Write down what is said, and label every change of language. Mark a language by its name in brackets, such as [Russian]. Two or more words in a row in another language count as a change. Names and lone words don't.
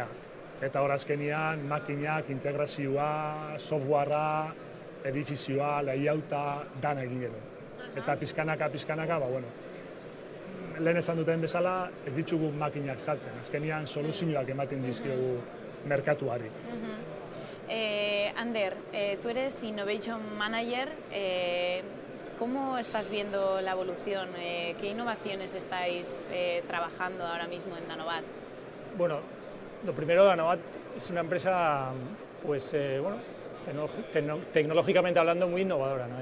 [Basque] Eta hor azkenean makinak, integrazioa, softwarea, edifizioa, layouta, dana egin edo. Eta pizkanaka, lehen esan duten bezala, ez ditugu makinak saltzen. Azkenean soluzioak ematen dizkiogu merkatuari. [Spanish] Ander, tú eres [English] Innovation Manager. [Spanish] ¿Cómo estás viendo la evolución? ¿Qué innovaciones estáis trabajando ahora mismo en Danobat? Bueno, lo primero, Danobat es una empresa, tecnológicamente hablando, muy innovadora, ¿no?